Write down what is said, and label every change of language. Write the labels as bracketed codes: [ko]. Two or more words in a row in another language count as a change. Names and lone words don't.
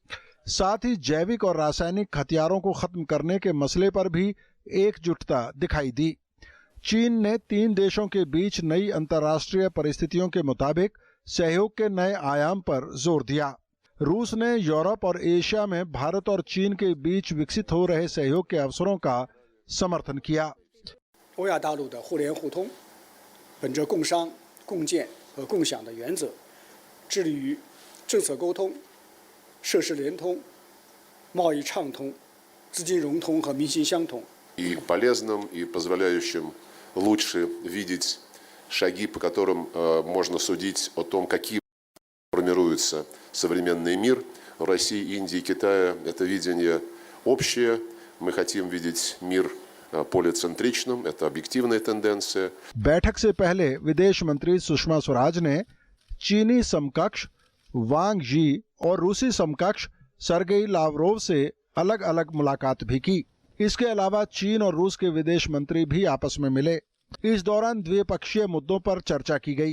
[hi] साथ ही जैविक और रासायनिक हथियारों को खत्म करने के मसले पर भी एकजुटता दिखाई दी। चीन ने तीन देशों के बीच नई अंतर्राष्ट्रीय परिस्थितियों के मुताबिक सहयोग के नए आयाम पर जोर दिया। रूस ने यूरोप और एशिया में भारत और चीन के बीच विकसित हो रहे सहयोग के अवसरों का समर्थन किया। [zh] 欧亚大陆的互联互通，本着共商、共建和共享的原则，致力于政策沟通、设施联通、贸易畅通、资金融通和民心相通。 [ru] И полезным, и позволяющим лучше видеть шаги, по которым можно судить о том, каким формируется современный мир. В России, Индии, Китая это видение общее. Мы хотим видеть мир полицентричным, это объективная тенденция. [hi] बैठक से पहले विदेश मंत्री सुषमा स्वराज ने चीनी समकक्ष वांग यी और रूसी समकक्ष सर्गेई लावरोव से अलग अलग मुलाकात भी की। इसके अलावा चीन और रूस के विदेश मंत्री भी आपस में मिले। इस दौरान द्विपक्षीय मुद्दों पर चर्चा की गई।